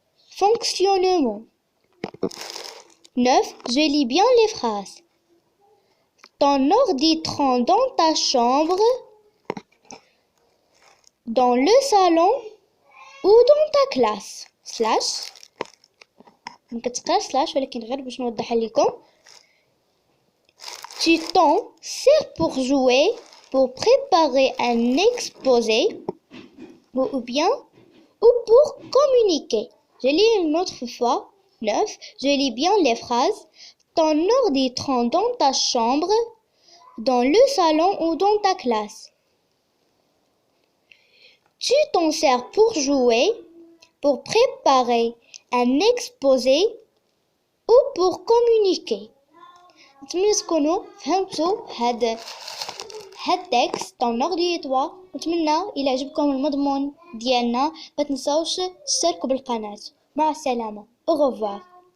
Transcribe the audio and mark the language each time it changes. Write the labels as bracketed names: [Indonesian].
[French] Fonctionnement. 9. Je lis bien les phrases. Ton ordi trône dans ta chambre, dans le salon ou dans ta classe. Slash. [Arabic] نكتقرا slash ولكن غير باش نوضح لكم. [French] Tu t'en sers pour jouer, pour préparer un exposé ou pour communiquer. Je lis une autre fois. 9. Je lis bien les phrases. Ton ordi trône dans ta chambre, dans le salon ou dans ta classe. Tu t'en sers pour jouer, pour préparer un exposé ou pour communiquer. [Arabic] نتمنى تكونوا فهمتوا هاد التكست تاع نوردي 3. نتمنى الى عجبكم المضمون ديالنا ما تنساوش تشتركوا بالقناة. مع السلامة. [French] au revoir.